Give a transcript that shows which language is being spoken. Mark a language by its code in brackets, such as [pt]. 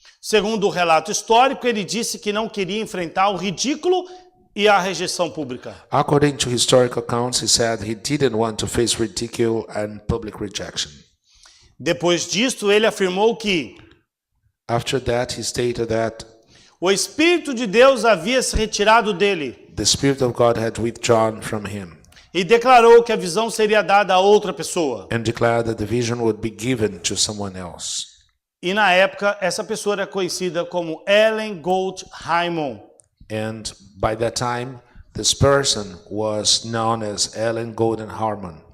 [pt] Segundo o relato histórico, ele disse que não queria enfrentar o ridículo e a rejeição pública. [en] According to historical accounts, he said he didn't want to face ridicule and public rejection. [pt] Depois disto, ele afirmou que [en] After that, he stated that [pt] o Espírito de Deus havia se retirado dele [en] the Spirit of God had withdrawn from him, [pt] e declarou que a visão seria dada a outra pessoa. [en] and declared that the vision would be given to someone else. [pt] E na época, essa pessoa era conhecida como Ellen Gold Hyman. [en] And by that time, this person was known as Ellen Golden Harmon.